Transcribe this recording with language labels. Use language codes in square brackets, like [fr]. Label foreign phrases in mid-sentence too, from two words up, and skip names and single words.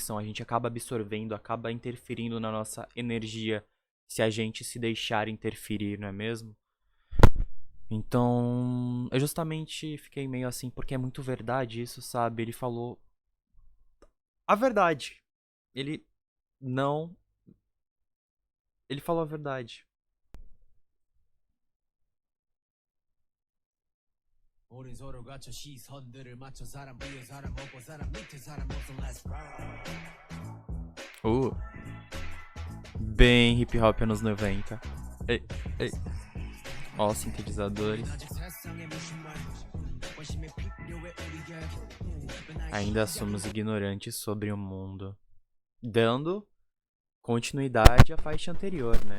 [pt] A gente acaba absorvendo, acaba interferindo na nossa energia se a gente se deixar interferir, não é mesmo? Então, eu justamente fiquei meio assim, porque é muito verdade isso, sabe? Ele falou a verdade. Ele não. Ele falou a verdade. [ko] 우린 서로 갖춰 시선들을 맞춰 사람 위에 사람 먹고 사람 밑에 사람 없어 [en] let's roll [pt] Bem [en] hip hop [pt] anos 90. Ei, ei. Ó, sintetizadores. Ainda somos ignorantes sobre o mundo. Dando continuidade à faixa anterior, né?